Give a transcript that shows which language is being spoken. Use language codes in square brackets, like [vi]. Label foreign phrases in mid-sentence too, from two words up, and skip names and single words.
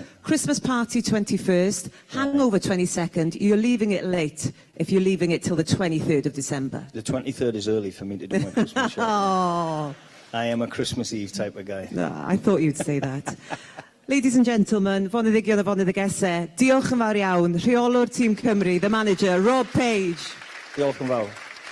[en] Christmas party 21st, hangover 22nd, you're leaving it late if you're leaving it till the 23rd of December. The 23rd is early for me to do my Christmas shopping. Oh. I am a Christmas Eve type of guy. No, I thought you'd say that. Ladies and gentlemen, [cy] foneddigion a foneddigese, diolch yn fawr iawn, Rheolwr Tîm Cymru, [en] the manager, Rob Page. [cy] Diolch yn fawr.